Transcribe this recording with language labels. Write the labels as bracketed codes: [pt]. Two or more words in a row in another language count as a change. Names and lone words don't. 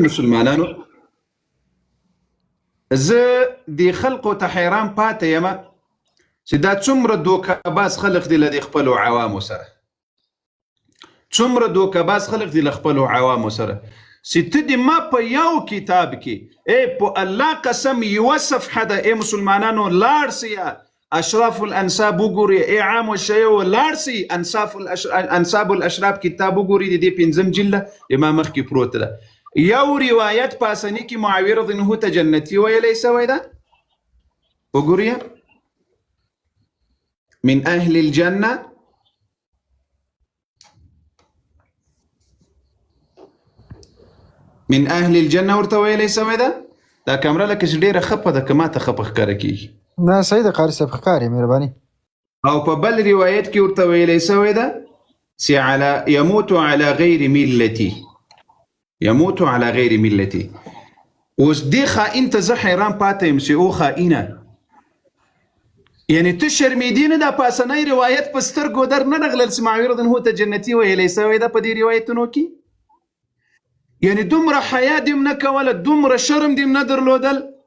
[ps] مسلمانانو زه د خلقو ته حیران پاتې یم چې دا څومره دوکهباز خلق دي له خپلو عوامو سره، څومره دوکهباز خلق دي له خپلو عوامو سره چې ته د ما په یو کتاب کې په الله قسم یوه صفحه ده ای مسلمانانو لاړ سئ اشراف الانساب وګورئ، ای عام الشیو لاړ سئ انساب الاشراف کتاب وګورئ، د دې 5 جلده د ما مخکې پروت ده. یو روایت په اسانی کې معاویه [ar] رضی الله عنه [ps] ته جنتی ویلی سوی ده، وګورئ [ar] من اهل الجنه، من اهل الجنه [ps] ورته ویلی سوی ده. دا کامره لکه چې ډیره خپه ده که ما ته خپه ښکاره کېږي. نه صحیح ده قاري صاحب ښکاري مهرباني. او په بل روایت کې ورته ویلی سوی ده چې [ar] يموت على غیر ملتي، يموت على غیر ملتي. [ps] اوس دې خائن ته زه حیران پاتې یم چې او خائنه، یعنی ته شرمېدې نه دا په اسنی روایت په سترګو در نه رغلل چې معاویه [ar] رضی الله عنه [ps] ته جنتي ویلی سوی ده په دې روایتونو کې، یعنی دومره حیا دې نه کوله، دومره شرم دې نه درلودل.